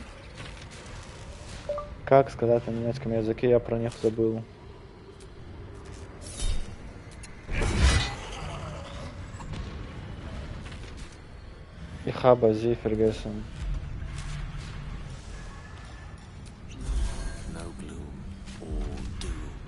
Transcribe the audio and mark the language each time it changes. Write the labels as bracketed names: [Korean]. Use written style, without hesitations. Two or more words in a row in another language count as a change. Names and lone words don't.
[Russian] Как сказать на немецком языке, я про них забыл. [German] Ich habe sie vergessen. [English] No gloom, all doom.